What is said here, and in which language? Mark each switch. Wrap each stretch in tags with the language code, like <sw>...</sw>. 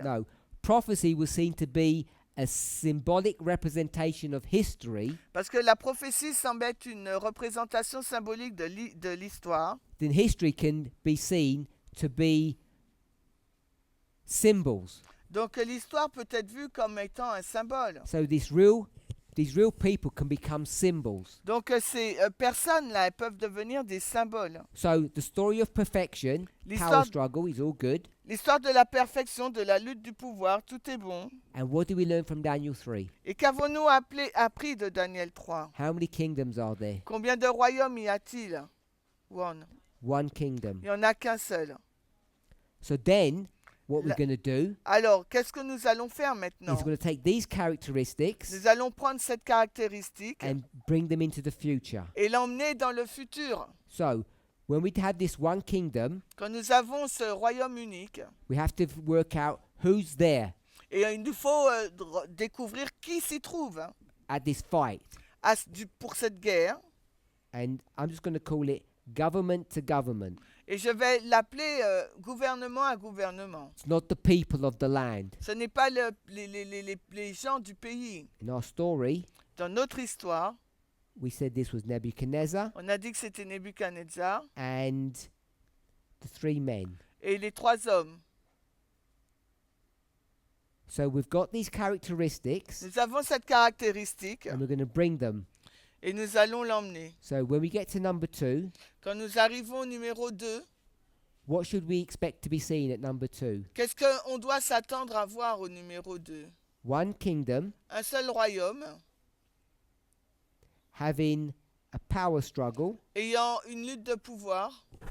<en>no, prophecy was seen to be a symbolic representation of history,</en> <fr>parce que la prophétie semble être une représentation symbolique de l'histoire,</fr> <en>then history can be seen to be symbols.</en> <fr>donc l'histoire peut être vue comme étant un symbole.</fr> <en>So these real people can become symbols.</en> <fr>Donc ces personnes-là, elles peuvent devenir des symboles.</fr> <en>So the story of perfection, power</en> <fr>L'histoire,</fr> <en>struggle is all good.</en> <fr>l'histoire de la perfection, de la lutte du pouvoir, tout est bon.</fr> <en>And what do we learn from Daniel 3?</en> <fr>Et qu'avons-nous appris de Daniel 3?</fr> <en>How many kingdoms are there?</en> <fr>Combien de royaumes y a-t-il?</fr> <en>One. One kingdom.</en> <fr>Il n'y en a qu'un seul.</fr> <en>So then what we're</en> <fr>La-</fr> <en>going to do</en> <fr>Alors, qu'est-ce que nous allons faire</fr> <en>is</en> <fr>maintenant?</fr> <en>we're going to take these characteristics</en> <fr>Nous allons prendre cette caractéristique</fr> <en>and bring them into the future.</en> <fr>et l'emmener dans le futur.</fr> <en>So when we have this one kingdom,</en> <fr>Quand nous avons ce royaume unique,</fr> <en>we have to work out who's there</en> <fr>et il nous faut découvrir qui s'y trouve hein,</fr> <en>at this fight.</en> <fr>pour cette guerre.</fr> <en>And I'm just going to call it government to government.</en> <fr>Et je vais l'appeler gouvernement à gouvernement.</fr> <en>It's not the people of the land.</en> <fr>Ce n'est pas les gens du pays.</fr> <en>In our story,</en> <fr>Dans notre histoire,</fr> <en>we said this was Nebuchadnezzar</en> <fr>on a dit que c'était Nebuchadnezzar</fr> <en>and the three men.</en> <fr>et les trois hommes.</fr> <en>So we've got these characteristics</en> <fr>Nous avons cette caractéristique</fr> <en>and we're going to bring them.</en> <fr>et nous allons l'emmener.</fr> <en>So when we get to number 2,</en> <fr>Quand nous arrivons au numéro 2,</fr> <en>what should we expect to be seen at number 2?</en> <fr>qu'est-ce qu'on doit s'attendre à voir au numéro 2?</fr> <en>One kingdom</en> <fr>Un seul royaume</fr> <en>having a power struggle</en> <fr>ayant une lutte de pouvoir</fr>